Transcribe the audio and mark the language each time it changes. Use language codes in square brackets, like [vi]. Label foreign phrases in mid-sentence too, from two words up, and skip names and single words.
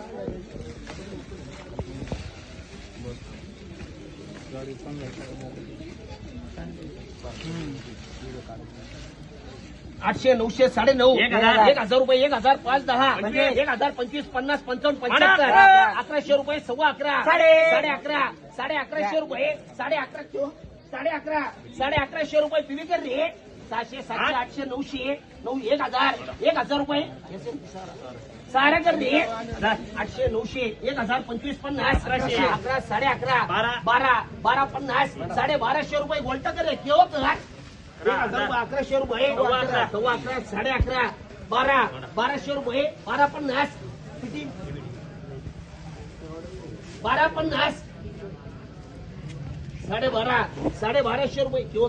[mr] आठशे, 900, साडे 9, 1,000 रुपये, 1,000, 5, 10, 1,000, 25, 50, 55, 75, 1100 रुपये, सव्वा 11, साडे 11, साडे 1100 रुपये, साडे 1100 रुपये पीवी कर रे. 600, 700, 800, 900, 1,000 रुपये सहारा कर रे. 800, 900, 1,000, 25, 50, 11, साडे 11, 12, 50, साडे 1200 रुपये गोल्टा कर रे. केव्हा कर 1,100 रुपये, सव्वा 11, साडे 11, 1200 रुपये, 12.50, किती 12.50, साडे 1200 रुपये केव्हा कर.